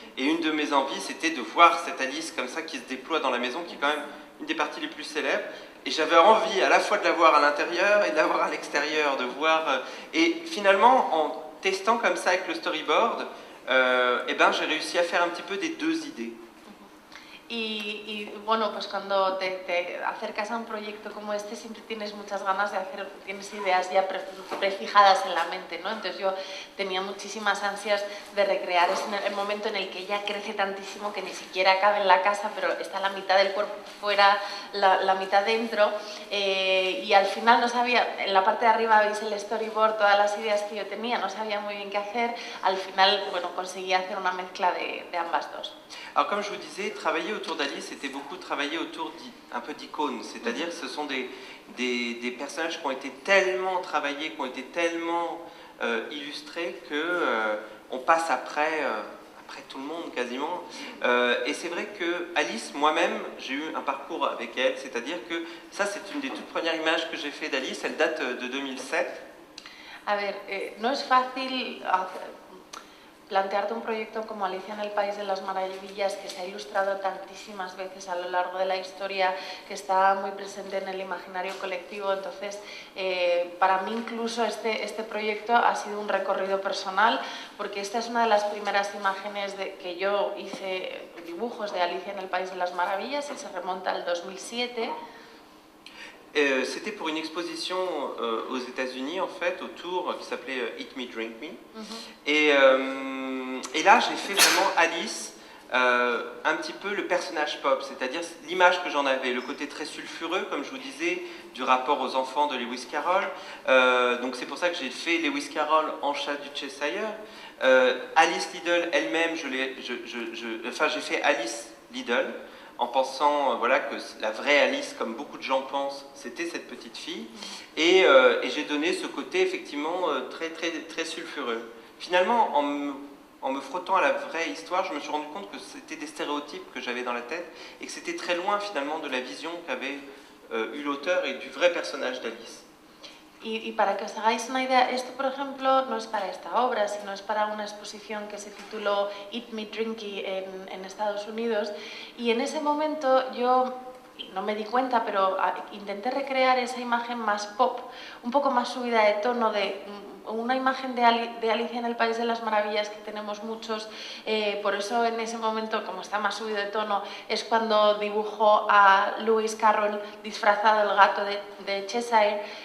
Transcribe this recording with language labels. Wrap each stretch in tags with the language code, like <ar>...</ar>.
<fr>Et une de mes envies, c'était de voir cette Alice comme ça qui se déploie dans la maison, qui est quand même une des parties les plus célèbres. Et j'avais envie à la fois de la voir à l'intérieur et de la voir à l'extérieur, de voir... Et finalement, en testant comme ça avec le storyboard, j'ai réussi à faire un petit peu des deux idées.</fr> <es>Y bueno, pues cuando te acercas a un proyecto como este siempre tienes muchas ganas de hacer, tienes ideas ya prefijadas en la mente, ¿no? Entonces yo tenía muchísimas ansias de recrear el momento en el que ella crece tantísimo que ni siquiera cabe en la casa, pero está la mitad del cuerpo fuera, la mitad dentro, y al final no sabía, en la parte de arriba veis el storyboard, todas las ideas que yo tenía, no sabía muy bien qué hacer, al final, bueno, conseguí hacer una mezcla de ambas dos.</es> <fr>Alors comme je vous disais, travailler autour d'Alice, c'était beaucoup travailler autour un peu d'icônes, c'est-à-dire que ce sont des personnages qui ont été tellement travaillés, qui ont été tellement illustrés que on passe après tout le monde quasiment. Et c'est vrai que Alice, moi-même, j'ai eu un parcours avec elle, c'est-à-dire que ça c'est une des toutes premières images que j'ai fait d'Alice, elle date de 2007.</fr> <es>A ver, no es fácil plantearte un proyecto como Alicia en el País de las Maravillas, que se ha ilustrado tantísimas veces a lo largo de la historia, que está muy presente en el imaginario colectivo. Entonces, para mí incluso este proyecto ha sido un recorrido personal, porque esta es una de las primeras imágenes que yo hice, dibujos de Alicia en el País de las Maravillas, y se remonta al 2007.</es> <fr>C'était pour une exposition aux États-Unis en fait, autour qui s'appelait Eat Me, Drink Me. Et là, j'ai fait vraiment Alice, un petit peu le personnage pop, c'est-à-dire l'image que j'en avais, le côté très sulfureux, comme je vous disais, du rapport aux enfants de Lewis Carroll. Donc c'est pour ça que j'ai fait Lewis Carroll en chat du Cheshire. Alice Liddell elle-même, j'ai fait Alice Liddell, en pensant voilà, que la vraie Alice, comme beaucoup de gens pensent, c'était cette petite fille. Et j'ai donné ce côté effectivement très, très, très sulfureux. Finalement, en me frottant à la vraie histoire, je me suis rendu compte que c'était des stéréotypes que j'avais dans la tête et que c'était très loin finalement de la vision qu'avait eu l'auteur et du vrai personnage d'Alice.</fr> <es>Y para que os hagáis una idea, esto por ejemplo no es para esta obra, sino es para una exposición que se tituló Eat Me, Drink Me en Estados Unidos, y en ese momento yo no me di cuenta, pero intenté recrear esa imagen más pop, un poco más subida de tono, de una imagen de Alicia en el País de las Maravillas que tenemos muchos, por eso en ese momento, como está más subido de tono, es cuando dibujo a Lewis Carroll disfrazado el gato de Cheshire.</es>